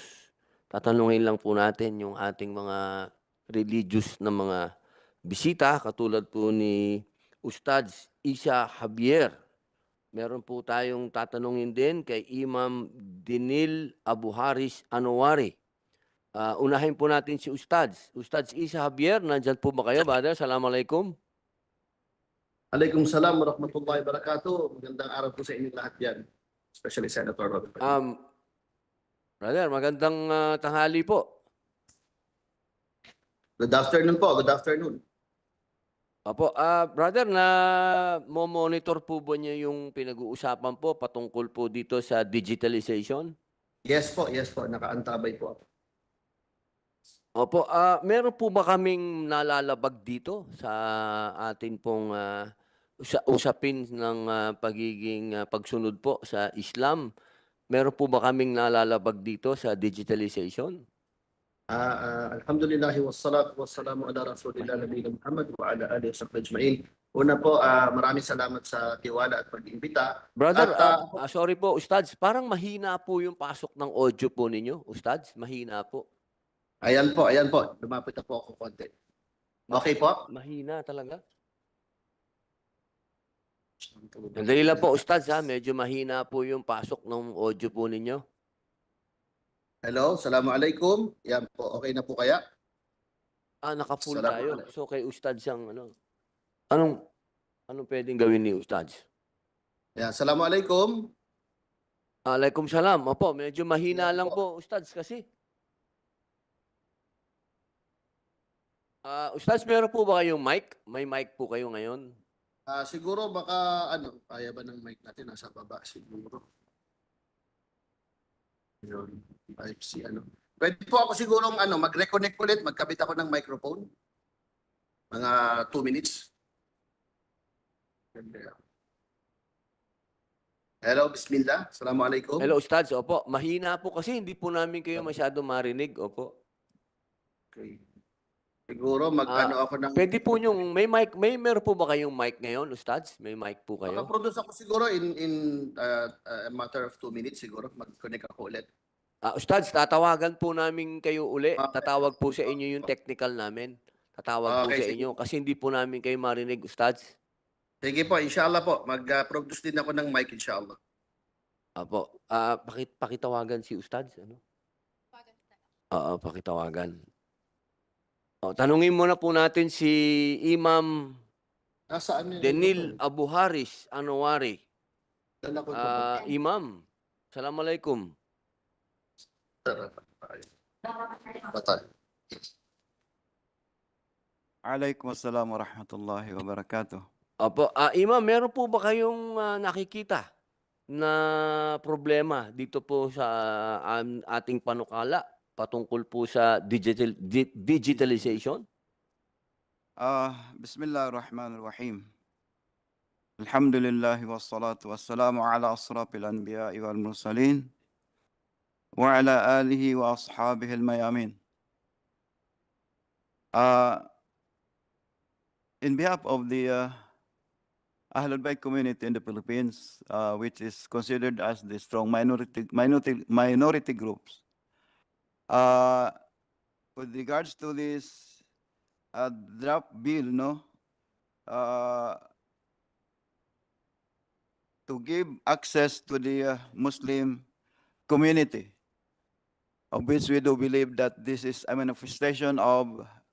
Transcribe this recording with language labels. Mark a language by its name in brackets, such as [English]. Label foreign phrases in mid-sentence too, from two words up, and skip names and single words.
[Filipino] Tatanungin lang po natin yung ating mga religious na mga bisita, katulad po ni Ustadz Isa Javier. Meron po tayong tatanungin din kay Imam Dinil Abu Haris Anwari. Unahin po natin si Ustadz. Ustadz Isa Javier, nandyan po ba kayo, brother? [Arabic] Assalamualaikum. عليكم السلام ورحمة الله وبركاته. [Filipino] Magandang araw po sa inyong lahat yan. [English] especially Senator Robin. [Filipino] Brother, magandang tanghali po. [English] Good afternoon po. Good afternoon. [Filipino] Opo, brother, na monitor po ba niya yung pinag-uusapan po patungkol po dito sa digitalization? Yes po. Nakaantabay po ako. Opo, meron po ba kaming nalalabag dito sa atin pong usapin ng pagiging pagsunod po sa Islam? Meron po ba kaming nalalabag dito sa digitalization? [Arabic] الحمد لله والصلاة والسلام على رسول الله نبينا محمد وعلى آله وصحبه أجمعين. [Filipino] Una po, maraming salamat sa tiwala at pag-imbita. Brother, At, sorry po, Ustads, parang mahina po yung pasok ng audio po ninyo, Ustads, mahina po. Ayan po. Lumapit na po ako konti. Okay po? Mahina talaga. Sandali lang po, Ustads, medyo mahina po yung pasok ng audio po ninyo. [Arabic] Hello, Assalamualaikum. [Filipino] Yan po, okay na po kaya? Naka-full Salamat tayo. [Arabic] alaikum. [Filipino] So kay Ustads ang anong pwedeng gawin ni Ustads? Yan, [Arabic] Assalamualaikum. عليكم السلام. [Filipino] Opo, medyo mahina Yan lang po. po, Ustads, kasi. Ustads, meron po ba kayong mic? May mic po kayo ngayon? Siguro baka kaya ba ng mic natin nasa baba siguro. Yun, type C Pwede po ako siguro mag-reconnect ulit, magkabit ako ng microphone. Mga 2 minutes. Hello, [Arabic] بسم الله السلام عليكم. [Filipino] Hello, Ustads. Opo, mahina po kasi hindi po namin kayo masyado marinig. Opo. Okay. Siguro ako ng Pwede po yung meron po ba kayong mic ngayon, Ustads? May mic po kayo? Makaproduce ako siguro [English] in a matter of 2 minutes [Filipino] siguro. Mag-connect ako ulit. Ustads, tatawagan po namin kayo uli. Okay. Tatawag po sa inyo yung technical namin. Tatawag po Okay, sa sige. inyo kasi hindi po namin kayo marinig, Ustads. Sige po, inshallah po. Mag-produce din ako ng mic, inshallah. Apo, pakitawagan si Ustads, ano? Oo, pakitawagan. Tanungin muna po natin si Imam Nasaan yun? Denil Abu Haris Anwari. Dala ko ito. Imam, Assalamualaikum. Patay. [Arabic] وعليكم السلام ورحمة الله وبركاته. [Filipino] Opo, Imam, meron po ba kayong nakikita na problema dito po sa ating panukala patungkol po sa digitalization? [Arabic] بسم الله الرحمن الرحيم الحمد لله والصلاة والسلام على أشرف الأنبياء والمرسلين وعلى آله وأصحابه الميامين. [English] In behalf of the Ahlul Bayt community in the Philippines, which is considered as the strong minority groups, with regards to this draft bill, to give access to the Muslim community, of which we do believe that this is a manifestation of